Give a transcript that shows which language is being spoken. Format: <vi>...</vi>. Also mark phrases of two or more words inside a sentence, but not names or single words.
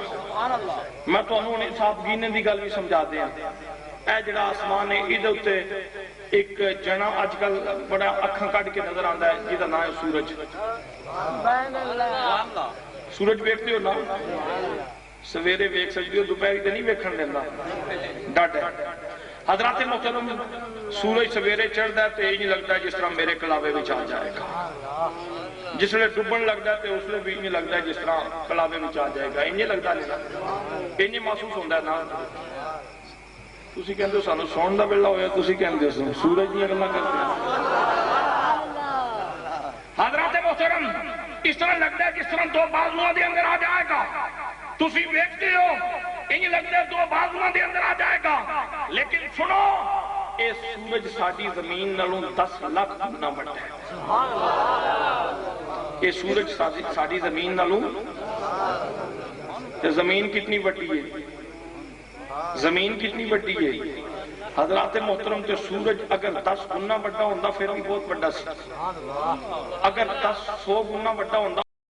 <pa>میں تو انہوں نے صاحب گینے دی گل بھی سمجھا دیا، اے جڑا آسمان ہے ادھر تے ایک جنا اج کل بڑا اکھاں کٹ کے نظر آندا ہے جہدا نام ہے سورج۔ سورج ویکھتے ہو نا، سویرے ویکھ سکتے ہو، دوپہر تے نہیں ویکھن دیندا، ڈٹ ہے۔ حضرات محترم، سورج سویرے چڑھدا ہے تے یہ نہیں لگتا جس طرح میرے کلاوے وچ آ جائے گا، جس لئے ڈبن لگتا ہے تے اس لئے بھی نہیں لگتا ہے جس طرح کلاوے وچ آ جائے گا، انہیں لگتا نہیں، انہیں محسوس ہوندہ ہے نا۔ تسی کہندے ہو سانو سون دا ویلا ہویا، تسی کہندے ہو سورج دی گلاں کرتے ہیں۔ حضرات محترم، اس طرح لگتا ہے جس طرح دو بازوؤں دے اندر آ جائے گا، تسی دیکھتے ہو انہیں لگتا ہے دو بازوؤں دے اندر آ جائے گا، لیکن سنو اے سورج ساڈی زمین نالوں 10 لاکھ گنا بڑا ہے۔</pa> <ur>اے سورج ساڈی زمین نالوں،</ur> <pa>تے</pa> <ur>زمین کتنی بڑی ہے؟ زمین کتنی بڑی ہے؟</ur> <pa>حضرات محترم تے سورج اگر 10 گنا بڑا ہوندہ پھر بھی بہت بڑا سی، اگر 100 گنا بڑا ہوندہ</pa>